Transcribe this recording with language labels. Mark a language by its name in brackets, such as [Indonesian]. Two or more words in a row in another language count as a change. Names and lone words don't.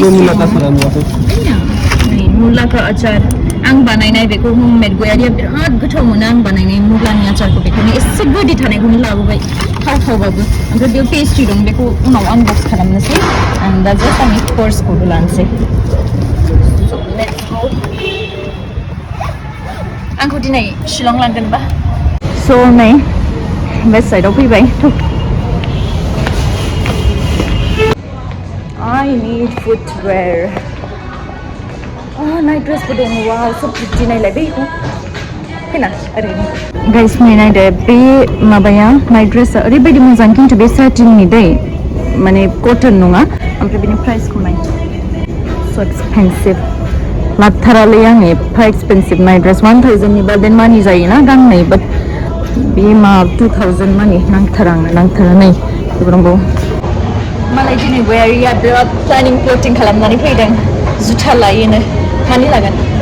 [Bodo] नै मुलाका आचार आं बानायनाय बेखौ हममेड गयारिया बिराद गोथाव मोनो आं बानायनाय मुलानि आचारखौ बेखायनो एसे गोदै थानायखौनो लाबोबाय थावबाबो ओमफ्राय बेयाव पेस्ट्रि दं बेखौ उनाव आनबक्स खालामनोसै आं दा जास्ट आंनि कर्सखौबो लानोसै आंखौ दिनै शिलं लांगोनबा स' नै वेस्ट साइडआव फैबाय [English] I need footwear night dress [Bodo] दङ [English] wow so pretty [Bodo] नायलाय बेखौ फैना ओरैनो गाइस नै नायदो बे माबाया नाइट ड्रेसआ ओरैबायदि मोजां खिन्थु बे साटिननि दै माने कटन नङा ओमफ्राय बेनि प्राइसखौ नाय स' एक्सपेन्सिभ लाथारालै आंनि एफा [English] expensive night dress [Bodo] 1000 नि बादेन मानि जायोना गांनै बाट बे मा 2000 मानि नांथारा नै बेफोरावबो मालाय दिनै गयारिया बिराद [English] planning plotting [Bodo] खालामनानै फैदों जुथा लायोनो मानि लागोन